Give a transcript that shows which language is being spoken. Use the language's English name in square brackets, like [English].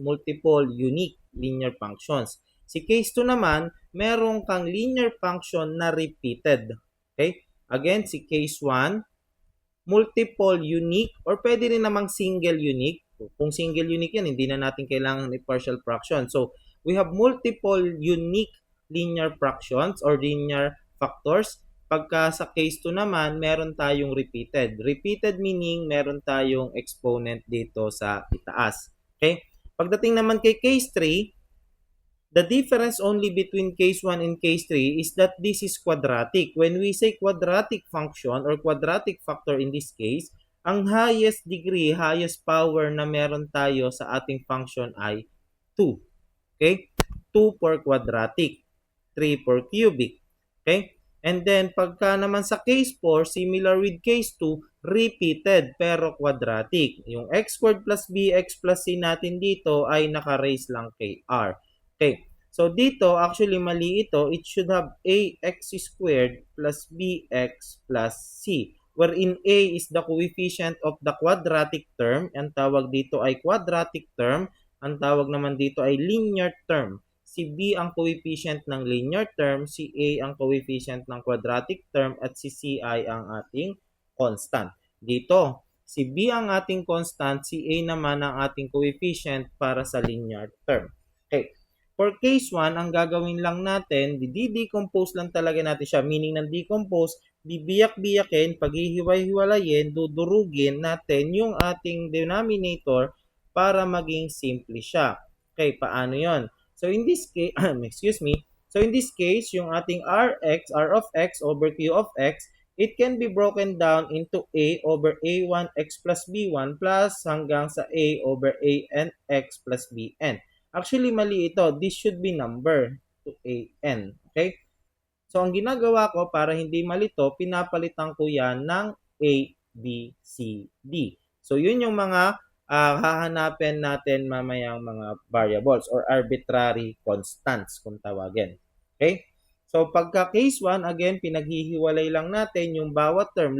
[English] Multiple unique linear functions. [Filipino] Si case 2 naman, meron kang linear function na repeated. [English] Okay? Again, si case 1, multiple unique or [Filipino] pwede rin namang [English] single unique. [Filipino] Kung single unique yan, hindi na natin kailangan ng partial fraction. [English] So, we have multiple unique linear fractions or linear factors. [Filipino] Pagka sa case 2 naman, meron tayong repeated. Repeated meaning meron tayong exponent dito sa itaas. Okay? Pagdating naman kay case 3, [English] the difference only between case 1 and case 3 is that this is quadratic. When we say quadratic function or quadratic factor in this case, [Filipino] ang highest degree, highest power na meron tayo sa ating function ay 2. [English] Okay? 2 for quadratic, 3 for cubic. Okay? And then, [Filipino] pagka naman sa case 4, [English] similar with case 2, repeated pero quadratic. [Filipino] Yung x squared plus bx plus c natin dito ay naka-raise lang kay r. Okay. So, dito, actually, mali ito. [English] It should have ax squared plus bx plus c. Wherein a is the coefficient of the quadratic term. [Filipino] Ang tawag dito ay quadratic term. Ang tawag naman dito ay linear term. Si B ang coefficient ng linear term, si A ang coefficient ng quadratic term, at si C ay ang ating constant. Dito, si B ang ating constant, si A naman ang ating coefficient para sa linear term. Okay. For case 1, ang gagawin lang natin, di-decompose lang talaga natin siya. Meaning ng decompose, bibiyak-biyakin, paghihiwa-hiwalayin, dudurugin natin yung ating denominator para maging simple siya. Okay, paano yon? [English] So in this case, excuse me. So in this case, [Filipino] yung ating Rx, [English] R of x over Q of x, it can be broken down into A over A1 x plus B1 plus hanggang sa A over AN x plus BN. [Filipino] Actually, mali ito. [English] This should be number to AN. Okay? [Filipino] So, ang ginagawa ko para hindi malito, pinapalitan ko yan ng A, B, C, D. So, yun yung mga hahanapin natin mamayang mga variables or arbitrary constants kung tawagin. Okay? So, pagka case 1, again, pinaghihiwalay lang natin yung bawat term.